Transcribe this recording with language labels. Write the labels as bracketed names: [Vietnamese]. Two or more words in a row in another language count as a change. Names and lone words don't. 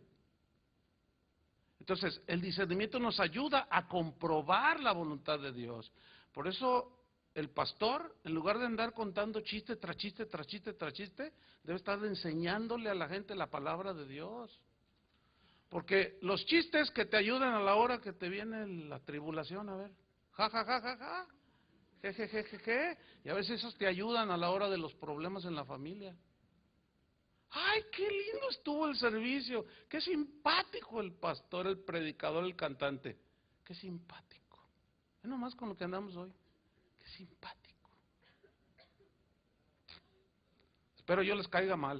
[Spanish] Entonces, el discernimiento nos ayuda a comprobar la voluntad de Dios. Por eso, el pastor, en lugar de andar contando chiste tras chiste, tras chiste, tras chiste, debe estar enseñándole a la gente la palabra de Dios. Porque los chistes que te ayudan a la hora que te viene la tribulación, a ver, ja, ja, ja, ja, ja, je, je, je, je, je, y a veces esos te ayudan a la hora de los problemas en la familia. ¡Ay, qué lindo estuvo el servicio! ¡Qué simpático el pastor, el predicador, el cantante! ¡Qué simpático! Es nomás con lo que andamos hoy. ¡Qué simpático! Espero yo les caiga mal.